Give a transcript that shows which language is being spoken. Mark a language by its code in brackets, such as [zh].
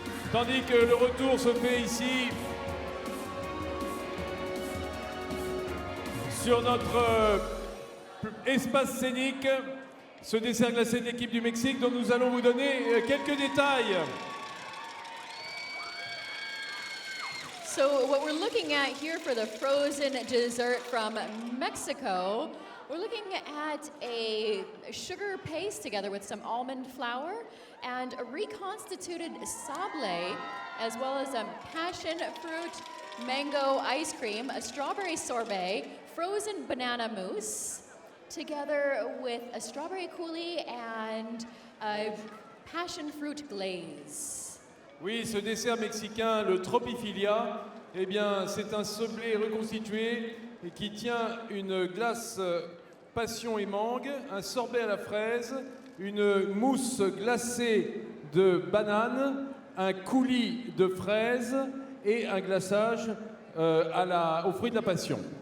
[fr] Tandis que le retour se fait ici sur notre espace scénique, ce dessert glacé de l'équipe du Mexique dont nous allons vous donner quelques détails. [en] So what we're looking at here for the frozen dessert from Mexico, we're looking at a sugar paste together with some almond flour and a reconstituted sablé, as well as a passion fruit mango ice cream, a strawberry sorbet, frozen banana mousse, together with a strawberry coulis and a passion fruit glaze. [fr] Oui, ce dessert mexicain, le Tropifilia, eh bien, c'est un sablé reconstitué et qui tient une glace passion et mangue, un sorbet à la fraise, une mousse glacée de banane, un coulis de fraises et un glaçage aux fruits de la passion.